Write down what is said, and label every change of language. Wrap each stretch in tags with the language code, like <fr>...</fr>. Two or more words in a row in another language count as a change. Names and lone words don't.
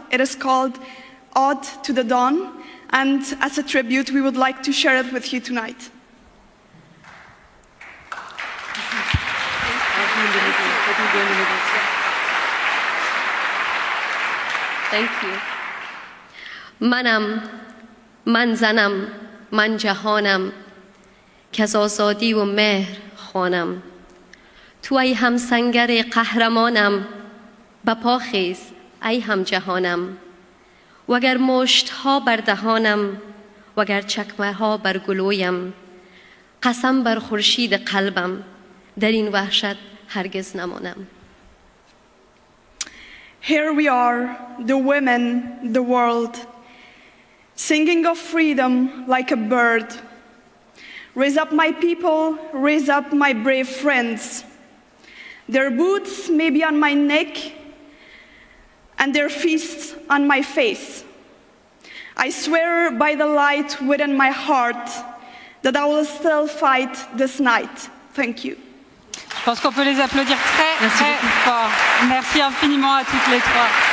<en>It is called Ode to the Dawn, and as a tribute, we would like to share it with you tonight. Thank you.</en> <fa>منم، من زنم، من جهانم که از آزادی و مهر خوانم. تو ای هم سنگر قهرمانم، بپا خیز ای هم جهانم. وگر مشت ها بر دهانم، وگر چکمه ها بر گلویم، قسم بر خورشید قلبم، در این وحشت هرگز نمانم.</fa> <en>Here we are, the women, the world, singing of freedom like a bird, Raise up my people, raise up my brave friends. Their boots may be on my neck and their fists on my face. I swear by the light within my heart that I will still fight this night. Thank you.</en> <fr>Je pense qu'on peut les applaudir très fort. Merci infiniment à toutes les trois.</fr>